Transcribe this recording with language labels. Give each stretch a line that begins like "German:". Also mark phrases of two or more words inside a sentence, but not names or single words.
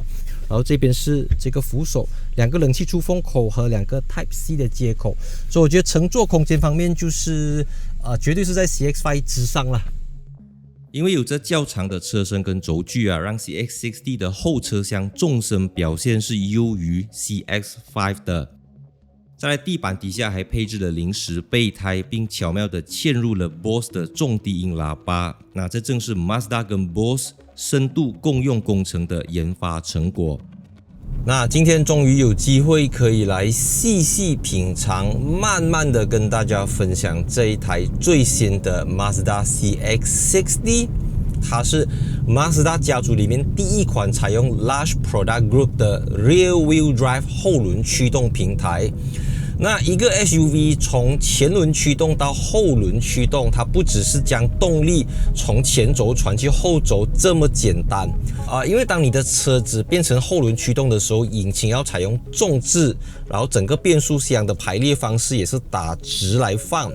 Chinese: 然後這邊是這個扶手，2個冷氣出風口和2個 Type C 的接口，所以我覺得乘坐空間方面就是絕對是在 CX-5 之上啦。因為有着較長的車身跟軸距啊，讓 CX-60 的後車廂縱深表現是優於 CX-5 的。再來地板底下還配置了臨時備胎，並巧妙地嵌入了 Bose 的重低音喇叭。那這正是 Mazda 跟 Bose 深度共用工程的研發成果。那今天終於有機會可以來細細品嘗，慢慢的跟大家分享這一台最新的 Mazda CX-60。它是 Mazda 家族裡面第一款採用 Large Product Group 的
English: Rear Wheel Drive
Chinese: 後輪驅動平台。那一個 SUV 從前輪驅動到後輪驅動，它不只是將動力從前軸傳去後軸這麼簡單因為當你的車子變成後輪驅動的時候，引擎要採用重置，然後整個變速箱的排列方式也是打直來放